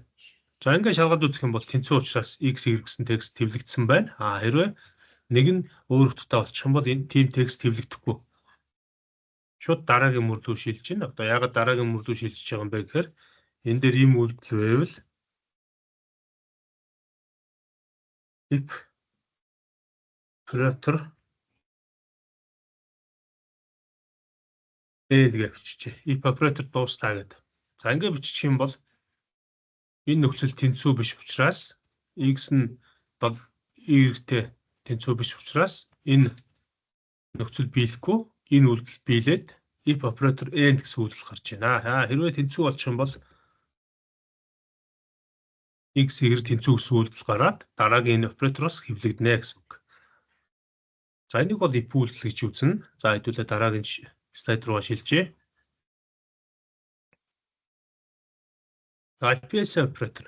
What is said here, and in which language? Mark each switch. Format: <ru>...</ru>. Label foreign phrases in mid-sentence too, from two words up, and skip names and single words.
<mn>За ингээд шалгаад үзэх юм бол тэнцүү учраас x, y гэсэн текст хэвлэгдсэн байна. А хэрвээ нэг нь өөр утгатай болчих юм бол энэ team текст хэвлэгдэхгүй. Шууд дараагийн мөр рүү шилжиж байна. Одоо ягаад дараагийн мөр рүү шилжиж байгаа юм бэ гэхээр энэ дээр ийм үйлдэл байвал</mn> <en>if operator</en> <mn>гээ биччихье.</mn> <en>If operator</en> <mn>дуустаа гэдэг. За ингээд бичих юм бол энэ нөхцөл тэнцүү биш учраас x нь y-тэй тэнцүү биш учраас энэ нөхцөл биелэхгүй, энэ үйлдэл биелээд</mn> <en>if operator and</en> <mn>гэсэн үйлдэл гарч байна. Хэрвээ тэнцүү болчих юм бол x y тэнцүү гэсэн үйлдэл гараад дараагийн энэ оператороос хэвлэгдэнэ гэсэн үг. За энийг бол if үйлдэл гэж үзнэ. За хэдүүлээ дараагийн слайд руу шилжээ.</mn> <en>IPS operator.</en>